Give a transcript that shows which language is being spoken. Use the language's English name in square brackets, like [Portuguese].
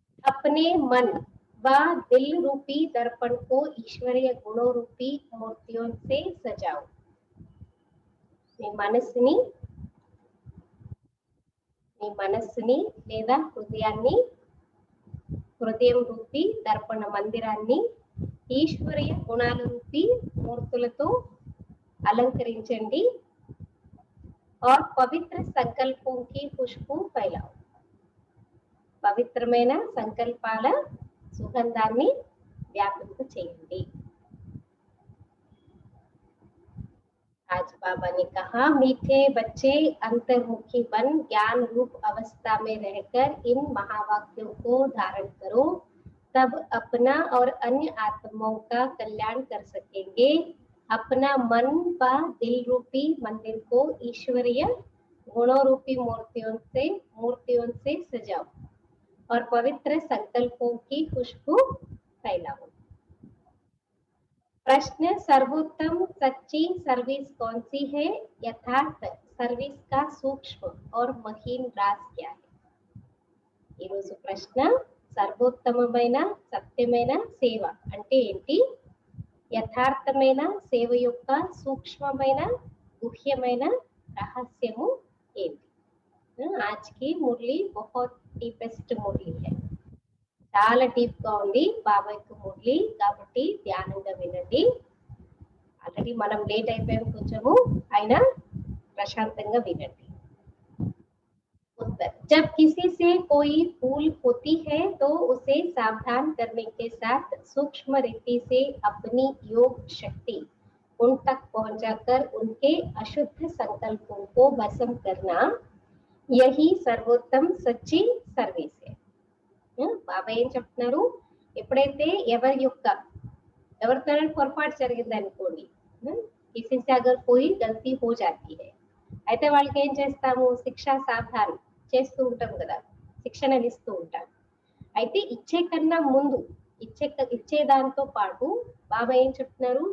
[Hindi] अपने मन व दिल रूपी दर्पण को ईश्वरीय गुणों रूपी मूर्तियों से सजाओ। [Telugu] మీ మనస్సుని లేదా హృదయం రూపీ దర్పణ మందిరాన్ని ఈశ్వరీయ గుణాల రూపీ మూర్తులతో అలంకరించండి। [Hindi] और पवित्र संकल्पों की खुशबू फैलाओ। [Telugu] పవిత్రమైన సంకల్పాల సుగంధాన్ని వ్యాపింప చేయండి। [Hindi] आज बाबा ने कहा, मीठे बच्चे अंतर्मुखी बन ज्ञान रूप अवस्था में रहकर इन महावाक्यों को धारण करो, तब अपना और अन्य आत्माओं का कल्याण कर सकेंगे। अपना मन व दिल रूपी मंदिर को ईश्वरीय गुणों रूपी मूर्तियों से सजाओ और पवित्र संकल्पों की खुशबू फैलाओ। प्रश्न, सर्वोत्तम सच्ची सर्विस कौन सी है? यथार्थ सर्विस का सूक्ष्म और महीन राज क्या है? [Telugu] ఈ రోజు ప్రశ్న, సర్వోత్తమమైన సత్యమైన సేవ అంటే ఏంటి? యథార్థమైన సేవ యొక్క సూక్ష్మమైన గుహ్యమైన రహస్యము ఏంటి? आज की మురళి बहुत డీపెస్ట్ మురళి है, చాలా డీప్ గా ఉంది బాబా యొక్క మురళి, కాబట్టి ధ్యానంగా వినండి। ఆల్రెడీ మనం లేట్ అయిపోయాం కొంచెము, అయినా ప్రశాంతంగా వినండి। [Hindi] उत्तर, जब किसी से कोई भूल होती है तो उसे सावधान करने के साथ सूक्ष्म रीति से अपनी योग शक्ति उन तक पहुंचाकर उनके अशुद्ध संकल्पों को भस्म करना, यही सर्वोत्तम सच्ची सर्विस है। [Telugu] బాబా ఏం చెప్తున్నారు? ఎప్పుడైతే ఎవరితో పొరపాటు జరిగింది అనుకోండి, [Hindi] కిసి సే అగర్ కోయి గల్తీ హో జాతీ హై, [Telugu] అయితే వాళ్ళకి ఏం చేస్తాము? శిక్షా సావధాన్ చేస్తూ ఉంటాం కదా, శిక్షణలు ఇస్తూ ఉంటాం। అయితే ఇచ్చే కన్నా ముందు ఇచ్చే దాంతో పాటు బాబా ఏం చెప్తున్నారు?